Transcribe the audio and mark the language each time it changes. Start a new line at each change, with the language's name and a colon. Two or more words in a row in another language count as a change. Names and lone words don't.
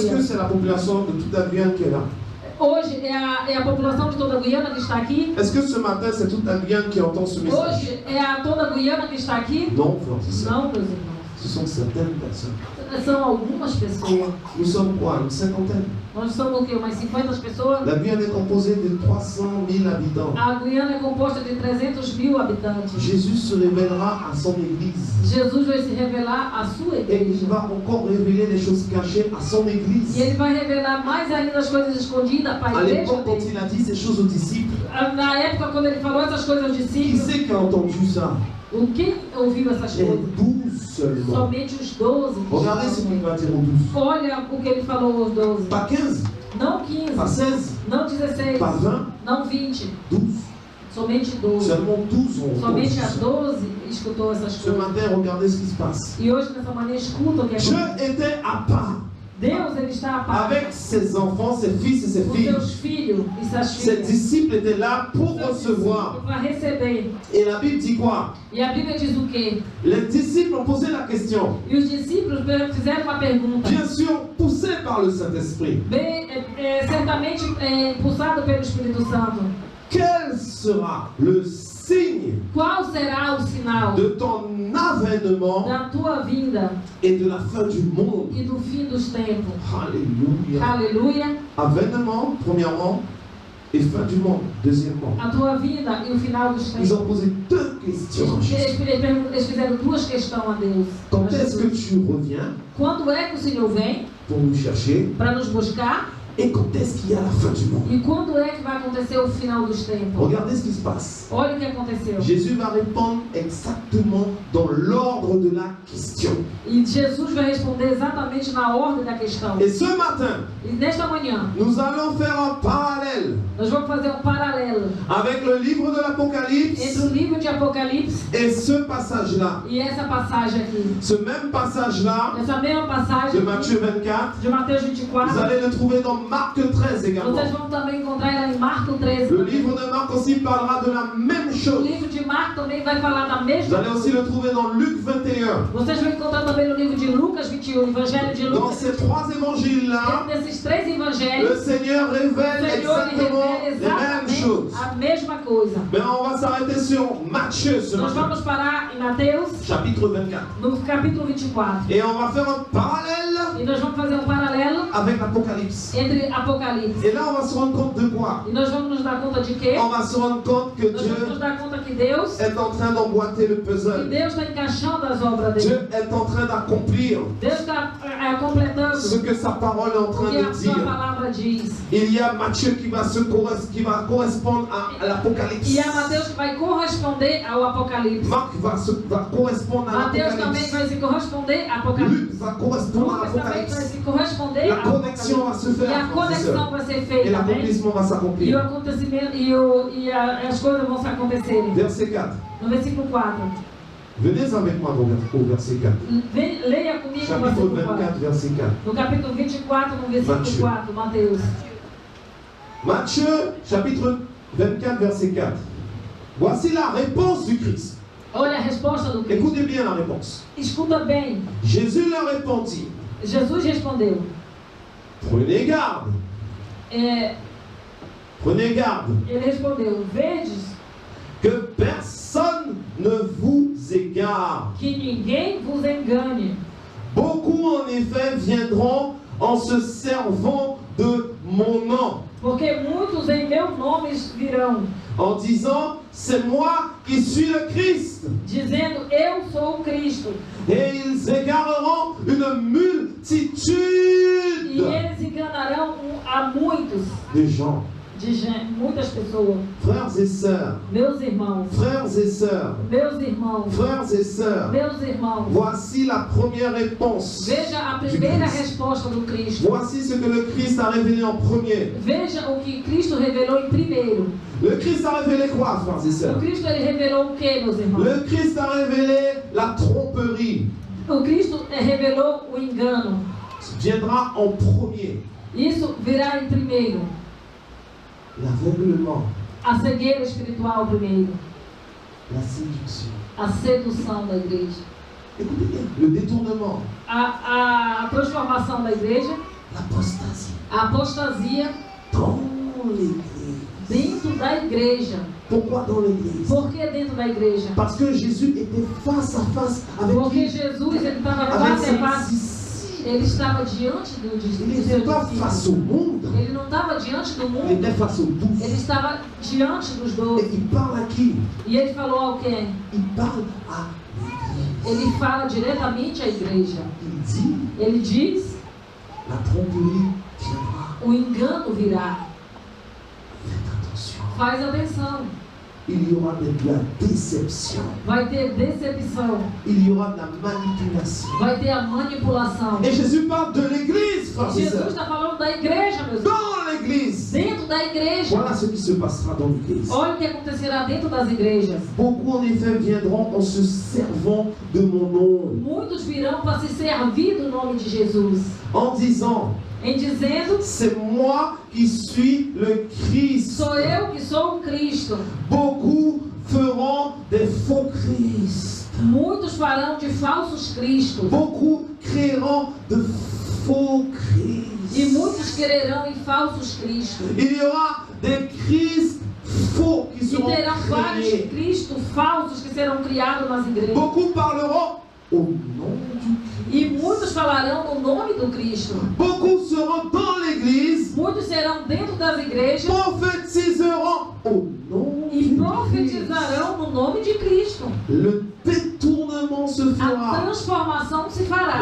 French: Est-ce que
Portuguese: dia.
French: c'est la population de toute la Guyane qui est là?
Portuguese: Hoje é a população de toda a Guiana que está aqui.
French: Est-ce que ce matin c'est toute la Guyane qui entend ce message?
Portuguese: Hoje é a toda a Guiana que está aqui.
French: Non, frère, c'est ça.
Portuguese: Não, meus irmãos.
French: Ce sont certaines personnes.
Portuguese: São algumas pessoas.
French: Nous sommes quoi? Une cinquantaine.
Portuguese: Nós somos o quê? Umas 50 pessoas?
French: La Guyane est composée de 300 000 habitants.
Portuguese: A Guiana é composta de 300.000 habitantes.
French: Jésus se révélera à son église.
Portuguese: Jesus vai se revelar à sua
French: Et
Portuguese: igreja.
French: il va encore révéler les choses cachées à son
Portuguese: E
French: église.
Portuguese: ele vai revelar mais ainda as coisas escondidas para
French: À
Portuguese: a igreja
French: l'époque, quand
Portuguese: dele.
French: il a dit ces choses aux disciples,
Portuguese: Na época, quando ele falou essas coisas aos
French: qui
Portuguese: discípulos,
French: c'est qui a entendu ça?
Portuguese: quem ouviu essas
French: Les
Portuguese: coisas?
French: 12 seulement.
Portuguese: Somente os 12.
French: Regardez ce qu'il va dire aux 12.
Portuguese: Olha o que ele falou aos 12.
French: Pas 15,
Portuguese: Não 15,
French: pas 16,
Portuguese: não 16,
French: pas 20,
Portuguese: não 20, 12. somente 12.
French: Seulement 12 ont entendu
Portuguese: Somente as
French: ça.
Portuguese: 12 escutou essas
French: Ce
Portuguese: coisas.
French: matin, regardez ce qui se passe.
Portuguese: E hoje, nessa manhã, escuta o que
French: Dieu
Portuguese: acontece.
French: était à part
Portuguese: Deus, ele está a par
French: avec ses enfants, ses fils et ses
Portuguese: com
French: filles.
Portuguese: seus filhos e suas
French: Ses
Portuguese: filhas.
French: disciples étaient là pour recevoir.
Portuguese: Para receber.
French: Et la Bible dit quoi?
Portuguese: E a Bíblia diz o quê?
French: Les disciples ont posé la question,
Portuguese: E os discípulos fizeram uma pergunta.
French: bien sûr poussés par le Saint-Esprit.
Portuguese: Certamente impulsado pelo Espírito Santo.
French: Quel sera le signe
Portuguese: Qual será o sinal
French: de ton avènement
Portuguese: da tua vinda
French: et de la fin du monde?
Portuguese: e do fim dos tempos?
French: Alléluia.
Portuguese: Aleluia.
French: Avènement, premièrement, et fin du monde, deuxièmement.
Portuguese: A tua vinda e o final dos
French: Ils ont
Portuguese: tempos.
French: posé deux questions à Jésus.
Portuguese: Eles fizeram duas questões a Deus.
French: Quand
Portuguese: A
French: est-ce que
Portuguese: Jesus.
French: tu reviens
Portuguese: Quando é que o Senhor vem
French: pour nous chercher?
Portuguese: para nos buscar?
French: Et quand est-ce qu'il y a la fin du monde?
Portuguese: E quando é que vai acontecer o final dos tempos?
French: Regardez ce qui se passe.
Portuguese: Olha o que aconteceu.
French: Jésus va répondre exactement dans l'ordre de la question.
Portuguese: E Jesus vai responder exatamente na ordem da questão.
French: Et ce matin,
Portuguese: E nesta manhã,
French: nous allons faire un parallèle
Portuguese: nós vamos fazer um paralelo
French: avec le livre de
Portuguese: entre
French: l'Apocalypse
Portuguese: o livro de Apocalipse
French: et ce passage-là.
Portuguese: e essa passagem aqui.
French: Ce même passage-là
Portuguese: Essa mesma passagem
French: de
Portuguese: aqui,
French: Matthieu 24,
Portuguese: de Mateus
French: vous
Portuguese: 24,
French: allez le trouver dans Marc 13 également.
Portuguese: vocês vão também encontrar ela em Marcos 13.
French: Le
Portuguese: também.
French: livre de Marc aussi parlera de la même
Portuguese: O
French: chose.
Portuguese: livro de Marcos também vai falar da
French: Vous
Portuguese: mesma
French: allez aussi
Portuguese: coisa.
French: le trouver dans Luc 21.
Portuguese: Vocês vão encontrar também no livro de Lucas 21, o Evangelho de
French: Dans
Portuguese: Lucas.
French: ces trois évangéles-là,
Portuguese: Dentro desses três
French: le
Portuguese: evangelhos,
French: Seigneur
Portuguese: o
French: révèle
Portuguese: Senhor ele
French: exactement
Portuguese: revela
French: les mêmes choses.
Portuguese: exatamente a mesma coisa.
French: Mais on va s'arrêter sur Matthieu ce
Portuguese: Nós
French: matin,
Portuguese: vamos parar em Mateus,
French: chapitre 24.
Portuguese: no capítulo 24.
French: Et on va faire un parallèle
Portuguese: E nós vamos fazer um paralelo
French: avec l'Apocalypse.
Portuguese: entre Apocalipse.
French: Et là, on va se rendre compte de quoi?
Portuguese: E nós vamos nos dar conta de quê?
French: On va se rendre compte que
Portuguese: Nós vamos nos
French: Dieu
Portuguese: dar conta que Deus,
French: est en train d'emboîter le
Portuguese: que
French: puzzle.
Portuguese: Deus está encaixando as obras dele.
French: Dieu est en train d'accomplir
Portuguese: Deus está completando
French: ce que sa parole est en
Portuguese: o
French: train
Portuguese: que
French: de
Portuguese: a sua
French: dire.
Portuguese: palavra diz.
French: Il y a Matthieu qui va correspondre à l'Apocalypse.
Portuguese: E é Mateus que vai corresponder ao Apocalipse.
French: Marc va correspondre à
Portuguese: Mateus também
French: l'Apocalypse.
Portuguese: vai se corresponder ao Apocalipse.
French: Luc va correspondre à
Portuguese: Lucas também vai
French: l'Apocalypse.
Portuguese: se corresponder
French: La
Portuguese: ao
French: connexion va
Portuguese: Apocalipse.
French: se
Portuguese: E
French: faire,
Portuguese: a
French: frères et
Portuguese: conexão
French: sœurs.
Portuguese: vai ser
French: Et
Portuguese: feita, né?
French: l'accomplissement va
Portuguese: E o
French: s'accomplir.
Portuguese: acontecimento as coisas vão se acontecerem.
French: Verset 4.
Portuguese: No versículo 4.
French: Venez avec moi au verset 4.
Portuguese: Leia comigo o
French: Chapitre
Portuguese: versículo 4.
French: 24, verset 4.
Portuguese: No capítulo 24, no versículo
French: Matthieu.
Portuguese: 4, Mateus.
French: Matthieu, chapitre 24, verset 4. Voici la réponse du Christ.
Portuguese: Olha a resposta do Cristo.
French: Écoutez bien la réponse.
Portuguese: Escuta bem.
French: Jésus leur répondit,
Portuguese: Jesus respondeu.
French: prenez garde, prenez garde,
Portuguese: Ele respondeu: Vedes
French: que personne ne vous égare.
Portuguese: que ninguém vos engane.
French: Beaucoup en effet viendront en se servant de mon nom,
Portuguese: Porque muitos em meu nome virão,
French: en disant, c'est moi qui suis le Christ.
Portuguese: dizendo: Eu sou o Cristo.
French: Et ils égareront une
Portuguese: E
French: multitude
Portuguese: eles enganarão a muitos
French: de gens.
Portuguese: de gente, muitas pessoas.
French: Frères et sœurs,
Portuguese: Meus irmãos,
French: frères et sœurs,
Portuguese: meus irmãos,
French: frères et sœurs,
Portuguese: meus irmãos.
French: voici la première réponse.
Portuguese: Veja a primeira resposta do Cristo.
French: Voici ce que le Christ a révélé en premier.
Portuguese: Veja o que Cristo revelou em primeiro.
French: Le Christ a révélé quoi, frères et
Portuguese: O
French: sœurs?
Portuguese: Cristo ele revelou o que, meus irmãos?
French: Le Christ a révélé la tromperie.
Portuguese: O Cristo revelou o engano.
French: Viendra en premier.
Portuguese: Isso virá em primeiro.
French: L'aveuglement,
Portuguese: A cegueira espiritual primeiro.
French: la séduction.
Portuguese: A sedução da igreja.
French: Écoutez bien, le détournement,
Portuguese: A transformação da igreja.
French: l'apostasie.
Portuguese: A apostasia
French: Dans l'église.
Portuguese: dentro da igreja.
French: Pourquoi dans l'église?
Portuguese: Por que dentro da igreja?
French: Parce que Jésus était face à face avec
Portuguese: Porque
French: qui?
Portuguese: Jesus ele estava
French: Avec
Portuguese: face a
French: ses
Portuguese: face.
French: disciples.
Portuguese: Ele estava diante do
French: Il
Portuguese: dos
French: n'était
Portuguese: seus
French: pas
Portuguese: discípulos.
French: face au monde,
Portuguese: Ele não estava diante do
French: il
Portuguese: mundo.
French: était face aux
Portuguese: Ele
French: douze.
Portuguese: estava diante dos
French: Et
Portuguese: 12.
French: il parle à qui?
Portuguese: E ele falou ao quê?
French: Il parle à l'église.
Portuguese: Ele fala diretamente à igreja.
French: Il dit,
Portuguese: Ele diz:
French: la tromperie viendra.
Portuguese: o engano virá.
French: Faites attention.
Portuguese: Faz atenção.
French: Il y aura de la déception.
Portuguese: Vai ter decepção.
French: Il y aura de la manipulation.
Portuguese: Vai ter a manipulação.
French: Et Jésus parle de l'église, frères et
Portuguese: Jesus
French: sœurs.
Portuguese: está falando da igreja, meus irmãos.
French: Dans l'église.
Portuguese: Dentro da igreja.
French: Voilà ce qui se passera dans l'église.
Portuguese: Olha o que acontecerá dentro das igrejas.
French: Beaucoup en effet viendront en se servant de mon nom,
Portuguese: Muitos virão para se servir do nome de Jesus.
French: en disant,
Portuguese: Em dizendo:
French: c'est moi qui suis le Christ.
Portuguese: sou eu que sou o Cristo.
French: Beaucoup feront des faux Christ.
Portuguese: Muitos farão de falsos cristos.
French: Beaucoup créeront de faux Christ.
Portuguese: E muitos quererão em falsos cristos.
French: Il y aura des Christ faux qui
Portuguese: E
French: seront
Portuguese: terão vários
French: créés.
Portuguese: cristos falsos que serão criados nas igrejas.
French: Beaucoup parleront au nom du Christ.
Portuguese: E muitos falarão no nome do Cristo.
French: Beaucoup seront dans l'église,
Portuguese: Muitos serão dentro das igrejas
French: prophétiseront au nom
Portuguese: e
French: du Christ.
Portuguese: profetizarão no nome de Cristo.
French: Le détournement se
Portuguese: A
French: fera.
Portuguese: transformação se fará.